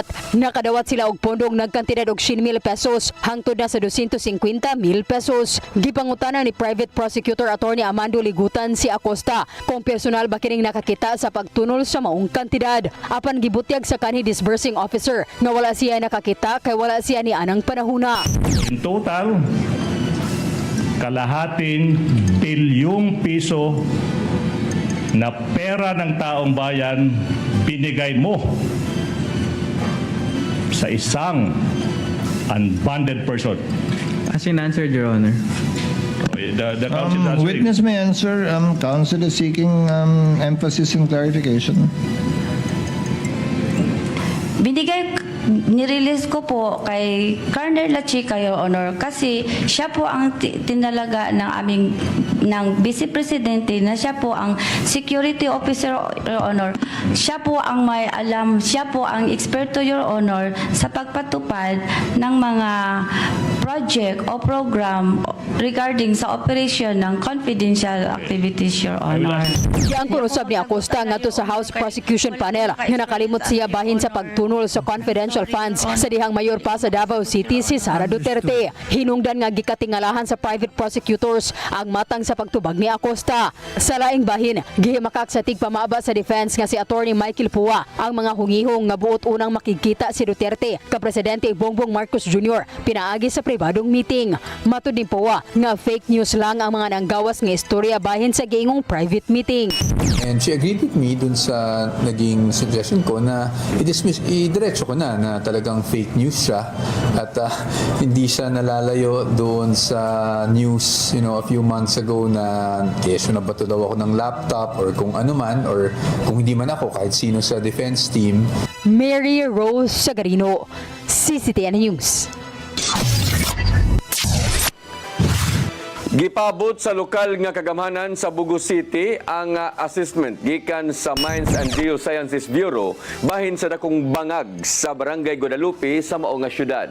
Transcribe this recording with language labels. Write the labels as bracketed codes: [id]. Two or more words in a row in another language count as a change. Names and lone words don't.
[ceb] Nakadawat sila og pondong nagkantidad og 100,000 pesos hangtod na sa 250,000 pesos. Gipangutanan ni Private Prosecutor Attorney Amando Ligutan si Acosta kung personal ba kining nakakita sa pagtunol sa maong kantidad. Apan gibutyag sa kanhi [en] disbursing officer [ceb] na wala siya nakakita kay wala siya ni anang panahuna. [en] In total, [tl] kalahating bilyong piso na pera ng taong bayan binigay mo sa isang [en] unbonded person. As in answered, Your Honor. The counsel is answering. Witness may answer. Counsel is seeking emphasis and clarification. [tl] Binigay, nirelease ko po kay Colonel La Chica, [en] Your Honor, [tl] kasi siya po ang tinalaga ng aming ng Vice Presidente na siya po ang [en] Security Officer, Your Honor. [tl] Siya po ang may alam, siya po ang eksperto, [en] Your Honor, [tl] sa pagpatupad ng mga project o program regarding sa operation ng [en] confidential activities, Your Honor. [ceb] Yang kurusab ni Acosta ngadto sa House Prosecution Panel nga nakalimot siya bahin sa pagtunol sa [en] confidential funds [ceb] sa dihang mayor pa sa Davao City si Sara Duterte. Hinungdan nga gikatingalahan sa [en] private prosecutors [ceb] ang matang sa pagtubag ni Acosta. Sa laing bahin, gihimakak sa tigpamaba sa defense nga si Attorney Michael Pua ang mga hungihong nga buot unang makikita si Duterte ka Presidente Bongbong Marcos Jr. pinaagi sa pribadong meeting. Matud ni Pua nga [en] fake news [ceb] lang ang mga nanggawas nga istorya bahin sa giingong [en] private meeting. And she agreed with me [tl] dun sa naging suggestion ko na i-diretso ko na talagang [en] fake news [tl] siya at hindi siya nalalayo doon sa [en] news a few months ago [tl] na keso na bato daw ako ng laptop or kung ano man or kung hindi man ako kahit sino sa [en] defense team. [ceb] Mary Rose Sagarino, CCTN News. Gipabot sa lokal nga kagamhanan sa Bugo City ang assessment gikan sa Mines and Geosciences Bureau bahin sa dakong bangag sa Barangay Guadalupe sa mao nga syudad.